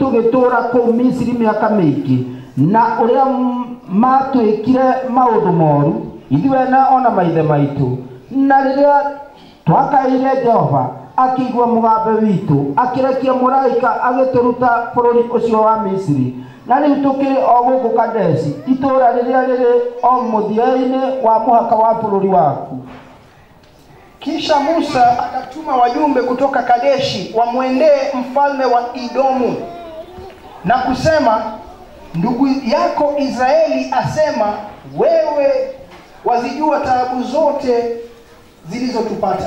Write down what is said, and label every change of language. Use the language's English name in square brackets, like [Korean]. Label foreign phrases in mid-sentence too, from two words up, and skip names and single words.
[Kikuyu] tũgĩtũũra kũu Misiri mĩaka mĩingĩ, na ũrĩa matwĩkire maũndũ moru ithuĩ na ona maithe maitũ, na rĩrĩa twakaĩire Jehova akĩigua mũgambo witũ, akĩrekia mũraika agĩtũruta bũrũri ũcio wa Misiri, na rĩu tũkĩrĩ o gũkũ Kadeshi, itũũra rĩrĩa rĩrĩ o mũthia-inĩ wa mũhaka wa bũrũri waku. [Swahili] Kisha Musa akatuma wajumbe kutoka Kadeshi wamwendee mfalme wa Edomu na kusema, ndugu yako Israeli asema, wewe wazijua taabu zote zilizotupata.